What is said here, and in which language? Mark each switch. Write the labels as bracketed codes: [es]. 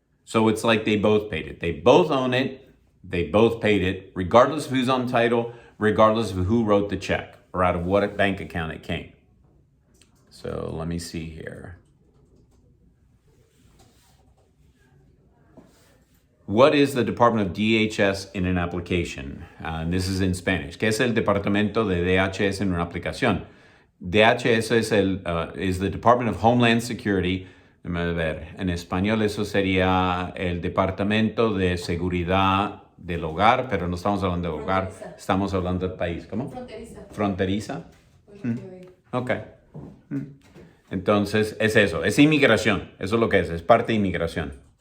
[en] So it's like they both paid it. They both own it. They both paid it, regardless of who's on title, regardless of who wrote the check or out of what bank account it came. So let me see here. What is the Department of DHS in an application? And this is in Spanish. [es] ¿Qué es el Departamento de DHS en una aplicación? [en] DHS is the Department of Homeland Security. [es] Déjame ver. En español eso sería el Departamento de Seguridad del Hogar, pero no estamos hablando de hogar, estamos hablando del país. ¿Cómo? Fronteriza. Ok. Entonces, es eso, es inmigración. Eso es lo que es parte de inmigración.